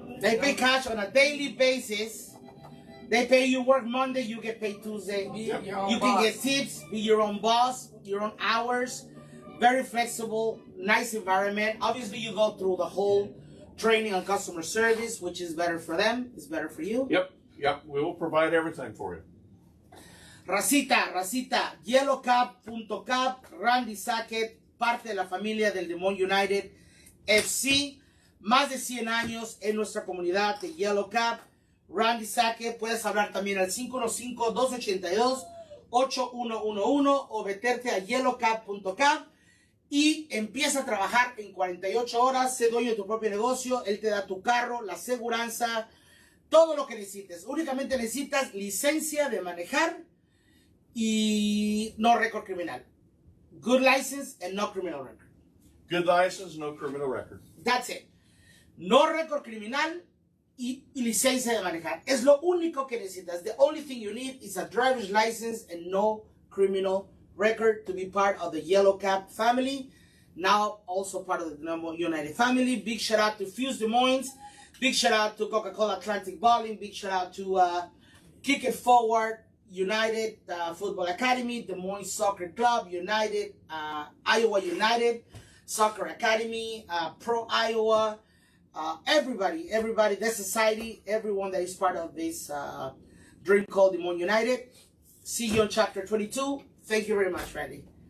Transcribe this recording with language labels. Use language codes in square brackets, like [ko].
[en] They pay cash on a daily basis. They pay you work Monday, you get paid Tuesday. be your own You boss. can get tips, be your own boss, your own hours. Very flexible, nice environment. Obviously, you go through the whole training on customer service, which is better for them, it's better for you. Yep. We will provide everything for you. [es] Racita, yellowcap.cap, Randy Sackett, parte de la familia del Moines United FC, más de 100 años en nuestra comunidad de Yellow Cap. Randy Sackett, puedes hablar también al 515-282-8111 o meterte a yellowcap.cap y empieza a trabajar en 48 horas, sé dueño de tu propio negocio, él te da tu carro, la aseguranza, todo lo que necesites. Únicamente necesitas licencia de manejar y no récord criminal. [en] Good license and no criminal record. Good license, no criminal record. That's it. [es] No récord criminal y licencia de manejar. Es lo único que necesitas. [en] The only thing you need is a driver's license and no criminal record to be part of the Yellow Cap family. Now also part of the Moines United family. Big shout out to Fuse Des Moines. Big shout out to Coca-Cola Atlantic Bowling. Big shout out to Kick It Forward United Football Academy, Des Moines Soccer Club United, Iowa United Soccer Academy, Pro Iowa, everybody, the society, everyone that is part of this dream called Des Moines United. See you on chapter 22. Thank you very much, Randy.